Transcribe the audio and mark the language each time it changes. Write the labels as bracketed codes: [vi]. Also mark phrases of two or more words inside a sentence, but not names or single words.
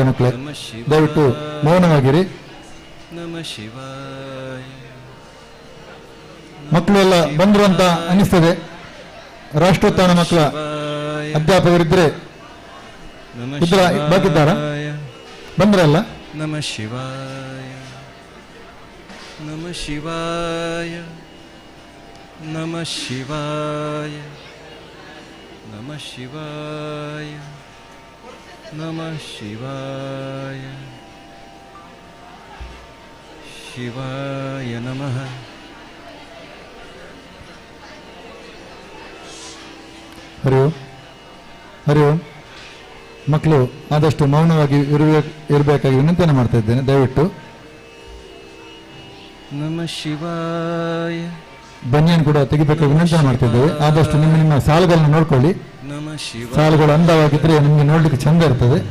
[kn] ಮಕ್ಕಳೇ, ದಯವಿಟ್ಟು ಮೌನವಾಗಿರಿ. ಮಕ್ಕಳು ಎಲ್ಲ ಬಂದರು ಅಂತ ಅನಿಸ್ತದೆ. ರಾಷ್ಟ್ರೋತ್ಥಾನ ಮಕ್ಕಳ ಅಧ್ಯಾಪಕರಿದ್ರೆ ಬಾಕಿದ್ದಾರಾ? ಬಂದ್ರಲ್ಲ? [sa] नमः शिवाय, नमः शिवाय, नमः शिवाय, नमः शिवाय, नमः शिवाय, शिवाय नमः. हरि ओं. हरि ओं. [kn] ಮಕ್ಕಳು ಆದಷ್ಟು ಮೌನವಾಗಿ ಇರಬೇಕಾಗಿ ವಿನಂತಿಯನ್ನು ಮಾಡ್ತಾ ಇದ್ದೇನೆ. ದಯವಿಟ್ಟು [sa] नमः शिवाय. [kn] ಬನಿಯನ್ ಕೂಡ ತೆಗಿಬೇಕಾಗಿ ವಿನಂತಿಯನ್ನು ಮಾಡ್ತಿದ್ದೇವೆ. ಆದಷ್ಟು ನಿಮ್ಮ ಸಾಲುಗಳನ್ನು ನೋಡ್ಕೊಳ್ಳಿ. ಸಾಲುಗಳು ಅಂದವಾಗಿದ್ರೆ ನಿಮಗೆ ನೋಡ್ಲಿಕ್ಕೆ ಚಂದ ಇರ್ತದೆ.